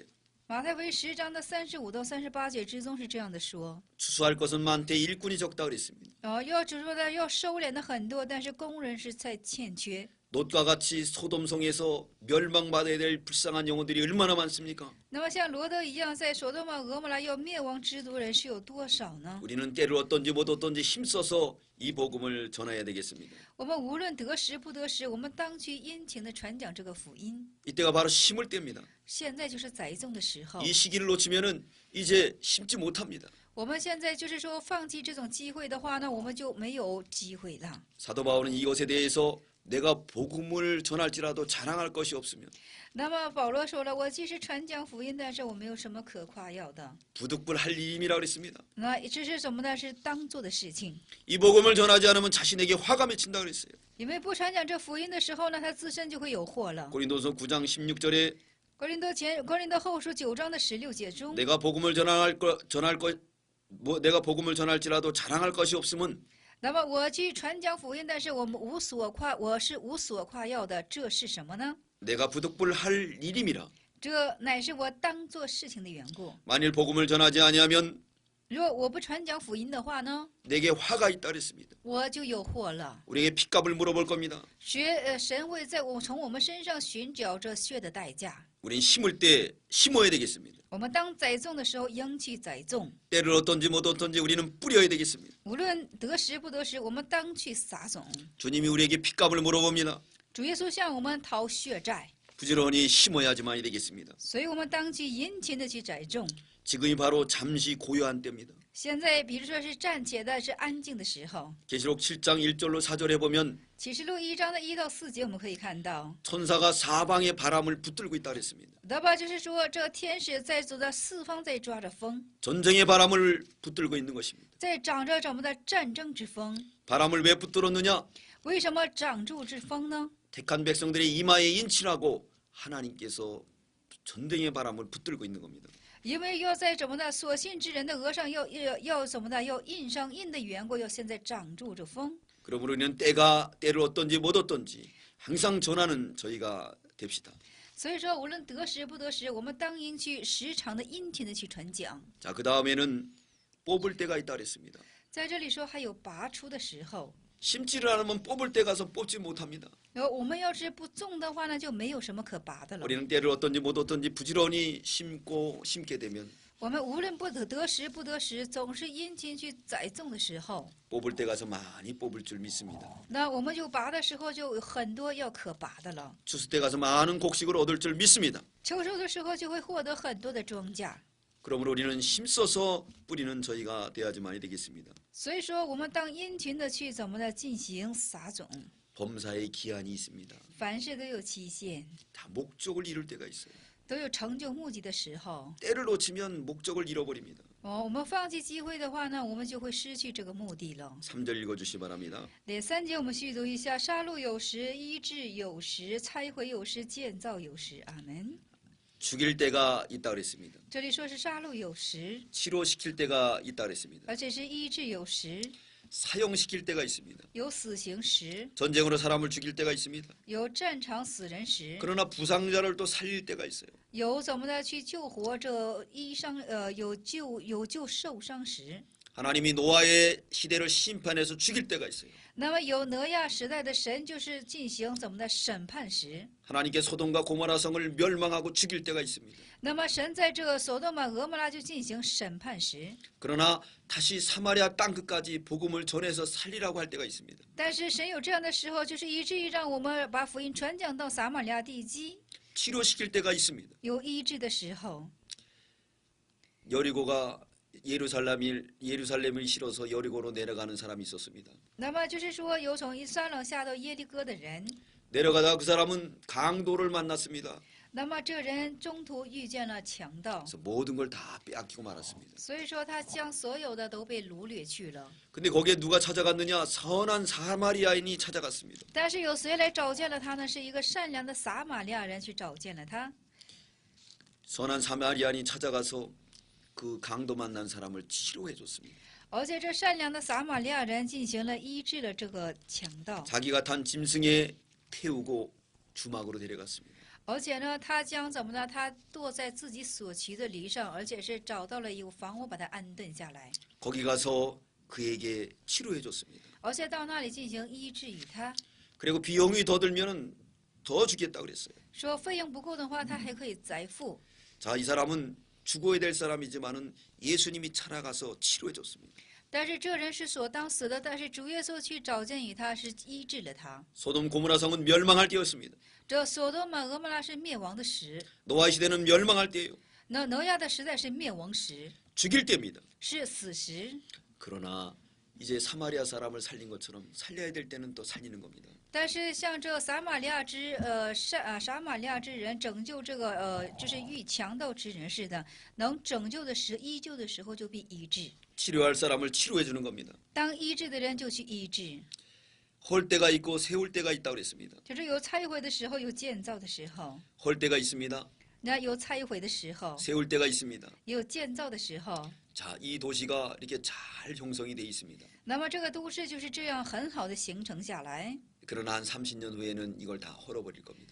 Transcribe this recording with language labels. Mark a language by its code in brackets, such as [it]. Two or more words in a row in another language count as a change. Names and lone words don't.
[zh] 马太福音10章的35到38节之中是这样的说， [ko] 추수할 것은 많되 일꾼이 적다 그랬습니다. [zh] 要只说的要收敛的很多，但是工人是在欠缺。 [ko] 롯과 같이 소돔성에서 멸망받아야 될 불쌍한 영혼들이 얼마나 많습니까? [zh] 那么像罗德一样，在所多玛、俄摩拉要灭亡之族人是有多少呢？ [ko] 우리는 때를 어떤지 못 어떤지 힘써서 이 복음을 전해야 되겠습니다. [zh] 我们无论得时不得时，我们当去殷勤的传讲这个福音。 [ko] 이때가 바로 심을 때입니다. [zh] 现在就是栽种的时候。 [ko] 이 시기를 놓치면은 이제 심지 못합니다. [zh] 我们现在就是说放弃这种机会的话呢，我们就没有机会了。 [ko] 사도 바울은 이것에 대해서 내가 복음을 전할지라도 자랑할 것이 없으면 [zh] 那么保罗说了，我即使传讲福音，但是我没有什么可夸耀的。 [ko] 부득불할 일임이라 그랬습니다. [zh] 那这是什么呢？是当做的事情。 [ko] 이 복음을 전하지 않으면 자신에게 화가 맺힌다 그랬어요. [zh] 因为不传讲这福音的时候呢，他自身就会有祸了。 [ko] 고린도서 9장 16절에 [zh] 格林多后书9章的16节中， [ko] 내가 복음을 전할지라도 자랑할 것이 없으면 [zh] 那么我去传讲福音，但是我是无所夸耀的，这是什么呢？ [ko] 내가 부득불할 일임이라. [zh] 这乃是我当做事情的缘故。 [ko] 만일 복음을 전하지 아니하면 [zh] 若我不传讲福音的话呢， [ko] 내게 화가 있다 그랬습니다. [zh] 我就有祸了。 [ko] 우리에게 핏값을 물어볼 겁니다. [zh] 神会从我们身上寻找这血的代价。 [ko] 우린 심을 때 심어야 되겠습니다. [zh] 我们当栽种的时候，应去栽种。 [ko] 때를 어떤지 못 어떤지 우리는 뿌려야 되겠습니다. [zh] 无论得时不得时，我们当去撒种。 [ko] 주님이 우리에게 핏값을 물어봅니다. [zh] 主耶稣向我们讨血债。 [ko] 부지런히 심어야지만이 되겠습니다. [zh] 所以我们当去殷勤的去栽种。 [ko] 지금이 바로 잠시 고요한 때입니다. [zh] 现在，比如说是暂且的是安静的时候。 [ko] 계시록 7장 1절로 4절에 보면 [zh] 启示录1章的1到4节，我们可以看到， [ko] 천사가 사방에 바람을 붙들고 있다 그랬습니다. [zh] 得吧？就是说，这个天使在走到四方，在抓着风， [ko] 전쟁의 바람을 붙들고 있는 것입니다. [zh] 在掌着怎么的战争之风？ [ko] 바람을 왜 붙들었느냐? [zh] 为什么掌住之风呢？ [ko] 택한 백성들의 이마에 인치라고 하나님께서 전쟁의 바람을 붙들고 있는 겁니다. [zh] 因为要在怎么的所信之人的额上要怎么的要印上印的缘故，要现在掌住这风。 [ko] 그러므로 우리는 때를 어떤지 못 어떤지 항상 전하는 저희가 됩시다. [zh] 所以说，无论得时不得时，我们当应去时常的殷勤的去传讲。 [ko] 자, 그 다음에는 뽑을 때가 있다 그랬습니다. [zh] 在这里说还有拔出的时候， [ko] 심지를 않으면 뽑을 때 가서 뽑지 못합니다. [zh] 我们要是不种的话呢，就没有什么可拔的了。 [ko] 우리는 때를 어떤지 못 어떤지 부지런히 심게 되면 [zh] 我们无论不得时不得时，总是殷勤去栽种的时候， [ko] 뽑을 때 가서 많이 뽑을 줄 믿습니다. [zh] 那我们就拔的时候就有很多要可拔的了。 [ko] 추수 때 가서 많은 곡식을 얻을 줄 믿습니다. [zh] 秋收的时候就会获得很多的庄稼。 [ko] 그러므로 우리는 힘써서 뿌리는 저희가 돼야지만이 되겠습니다. [zh] 所以说，我们当殷勤的去怎么的进行撒种， [ko] 범사의 기한이 있습니다. [zh] 凡事都有期限， [ko] 다 목적을 이룰 때가 있어요. [zh] 都有成就目的的时候。 [ko] 때를 놓치면 목적을 잃어버립니다. [zh] 我们放弃机会的话呢，我们就会失去这个目的了。 [ko] 3절 읽어주시 바랍니다. [zh] 第3节我们续读一下：杀戮有时，医治有时，拆毁有时，建造有时。阿门。 [ko] 죽일 때가 있다 그랬습니다. [zh] 这里说是杀戮有时， [ko] 치료시킬 때가 있다 그랬습니다. [zh] 而且是医治有时， [ko] 사형시킬 때가 있습니다. [zh] 有死刑时， [ko] 전쟁으로 사람을 죽일 때가 있습니다. [zh] 有战场死人时， [ko] 그러나 부상자를 또 살릴 때가 있어요. [zh] 有怎么的去救活这有救受伤时。 [ko] 하나님이 노아의 시대를 심판해서 죽일 때가 있어요. [zh] 那么有挪亚时代的神就是进行怎么的审判时， [ko] 하나님께 소돔과 고모라 성을 멸망하고 죽일 때가 있습니다. [zh] 那么神在这所多玛俄摩拉就进行审判时， [ko] 그러나 다시 사마리아 땅 끝까지 복음을 전해서 살리라고 할 때가 있습니다. [zh] 但是神有这样的时候，就是以至于让我们把福音传讲到撒玛利亚地基， [ko] 치료시킬 때가 있습니다. [zh] 有医治的时候。 [ko] 여리고가 예루살렘을 실어서 여리고로 내려가는 사람이 있었습니다. [zh] 那么就是说，有从撒冷下到耶利哥的人， [ko] 내려가다가 그 사람은 강도를 만났습니다. [zh] 那么这人中途遇见了强盗， [ko] 그래서 모든 걸 다 빼앗기고 말았습니다. [zh] 所以说他将所有的都被掳掠去了。 [ko] 근데 거기에 누가 찾아갔느냐? 선한 사마리아인이 찾아갔습니다. [zh] 但是有谁来找见了他呢？是一个善良的撒玛利亚人去找见了他。 [ko] 선한 사마리아인이 찾아가서 그 강도 만난 사람을 치료해 줬습니다. [zh] 而且这善良的撒玛利亚人进行了医治了这个强盗， [ko] 자기가 탄 짐승에 태우고 주막으로 데려갔습니다. [zh] 而且呢，他将怎么呢？他坐在自己所骑的驴上，而且是找到了一个房屋把他安顿下来， [ko] 거기 가서 그에게 치료해 줬습니다. [zh] 而且到那里进行医治与他。 [ko] 그리고 비용이 더 들면은 더 주겠다 그랬어요. [zh] 说费用不够的话，他还可以再付。 [ko] 자, 이 사람은 죽어야 될 사람이지만은 예수님이 찾아가서 치료해 줬습니다. [zh] 但是这人是所当死的，但是主耶稣去找见与他，是医治了他。 [ko] 소돔 고모라 성은 멸망할 때였습니다. [zh] 这所多玛俄摩拉是灭亡的时， [ko] 노아 시대는 멸망할 때예요. [zh] 那挪亚的时代是灭亡时， [ko] 죽일 때입니다. [zh] 是死时。 [ko] 그러나 이제 사마리아 사람을 살린 것처럼 살려야 될 때는 또 살리는 겁니다. [zh] 但是像这撒玛利亚之人拯救这个就是遇强盗之人似的，能拯救的时医救的时候就必医治， [ko] 치료할 사람을 치료해 주는 겁니다. [zh] 当医治的人就去医治。 [ko] 헐 때가 있고 세울 때가 있다고 그랬습니다. [zh] 就是有拆毁的时候，有建造的时候。 [ko] 헐 때가 있습니다. [zh] 那有拆毁的时候， [ko] 세울 때가 있습니다. [zh] 也有建造的时候。 [ko] 자, 이 도시가 이렇게 잘 형성이 돼 있습니다. [zh] 那么这个都市就是这样很好的形成下来。 [ko] 그러나 한 30년 후에는 이걸 다 헐어버릴 겁니다.